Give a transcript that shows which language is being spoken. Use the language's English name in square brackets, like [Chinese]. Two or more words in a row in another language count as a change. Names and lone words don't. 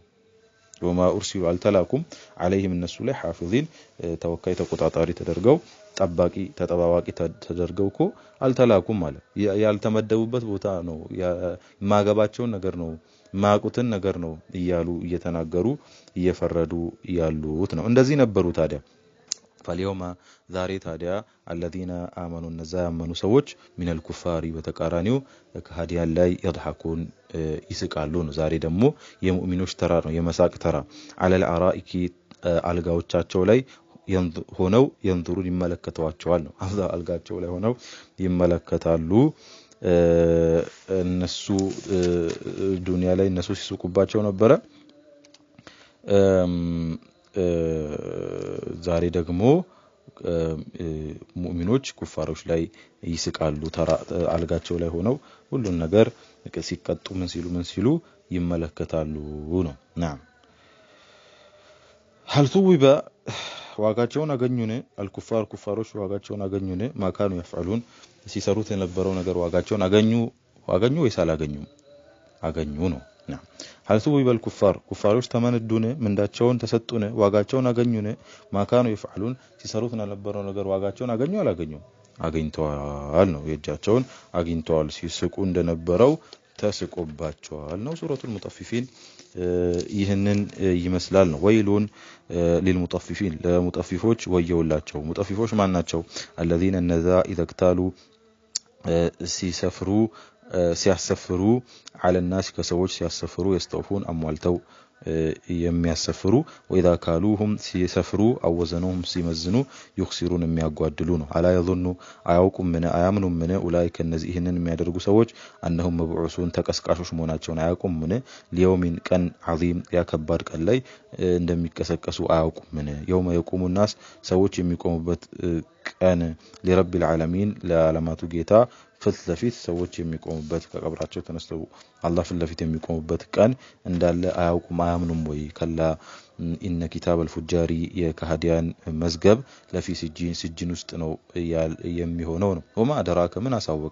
[Arabic] وما أرسلوا [Amharic] አልተላኩም عليهم እነሱ ላይ حافظين ተወካይ ተቆጣጣሪ ተደርገው ጠባቂ ተጠባባቂ ተደርገው እኮ አልተላኩም ማለት ያልተመደቡበት ቦታ ነው። ማገባቸውን ነገር ነው ማቁትን ነገር ነው እያሉ እየተናገሩ እየፈረዱ ያሉት ነው። እንደዚህ ነበሩ ታዲያ فاليوم ዛሬ ታዲያ [Arabic] الذين آمنوا [Amharic] እነዛ ያመኑ ሰዎች [Arabic] من الكفار [Amharic] በተቃራኒው ከሃዲያን ላይ يضحكون ይስቃሉ ነው። ዛሬ ደግሞ የሙእሚኖች ተራ ነው፣ የመሳቅ ተራ። [Arabic] على الارائك [Amharic] አልጋዎቻቸው ላይ ሆነው ينظرون ይመለከቷቸዋል ነው። አልጋቸው ላይ ሆነው ይመለከታሉ። እነሱ ዱንያ ላይ እነሱ ሲስቁባቸው ነበረ። ዛሬ ደግሞ ሙእሚኖች ኩፋሮች ላይ ይስቃሉ። አልጋቸው ላይ ሆነው ሁሉን ነገር ሲቀጡ ምን ሲሉ ይመለከታሉ ነው። [Arabic] نعم هل ثوب [Amharic] ዋጋቸውን አገኙን? አልኩፋር ኩፋሮች ዋጋቸውን አገኙን? [Arabic] ما كانوا يفعلون [Amharic] ሲሰሩት የነበረው ነገር ዋጋቸውን አገኙ ወይስ አላገኙም? አገኙ ነው። [Arabic] نعم هل ثوب الكفار [Amharic] ኩፋሮች ተመነዱን? ምንዳቸውን ተሰጡን? ዋጋቸውን አገኙን? [Arabic] ما كانوا يفعلون [Amharic] ሲሰሩት የነበረው ነገር ዋጋቸውን አገኙ አላገኙም? አግኝተዋል ነው። የእጃቸውን አግኝተዋል። ሲስቁ እንደነበረው ተስቆባቸዋል ነው። ሱረቱል ሙጠፊፊን ይህንን ይመስላል ነው። [Arabic] ويل للمطففين [Amharic] ለሙጠፊፎች ወየውላቸው። ሙጠፊፎች ማን ናቸው? الذين እነዛ [Arabic] اذا اكتالوا [Amharic] ሲያሰፍሩ [Arabic] على الناس [Amharic] ከሰዎች ሲያሰፍሩ يستوفون አሟልተው የሚያሰፍሩ [Arabic] واذا كالوهم [Amharic] ሲሰፍሩ አወዘኑም ሲመዝኑ يخسرون የሚያጓድሉ ነው። [Arabic] ألا يظن [Amharic] አያውቁም ምን አያምኑም ምን ኡላይከ እነዚህ ይህንን የሚያደርጉ ሰዎች [Arabic] أنهم مبعوثون [Amharic] ተቀስቃሾች መሆናቸውን አያውቁም ምን ليوم ቀን عظيم ያ ከባድ ቀን ላይ እንደሚቀሰቀሱ አያውቁም ምን [Arabic] يوم يقوم الناس [Amharic] ሰዎች የሚቆሙበት ቀን [Arabic] لرب العالمين [Amharic] ለዓለማቱ ጌታ ፊት ለፊት ሰዎች የሚቆሙበት ከቀብራቸው ተነስተው አላህ ፊት ለፊት የሚቆሙበት ቀን እንዳለ አያውቁም አያምኑም ወይ? [Arabic] كلا إن كتاب الفجار [Amharic] የከሃዲያን መዝገብ [Arabic] لفي سجين [Amharic] ውስጥ ነው የሚሆነው ነው። [Arabic] وما أدراك [Amharic] ምን አሳወቀ?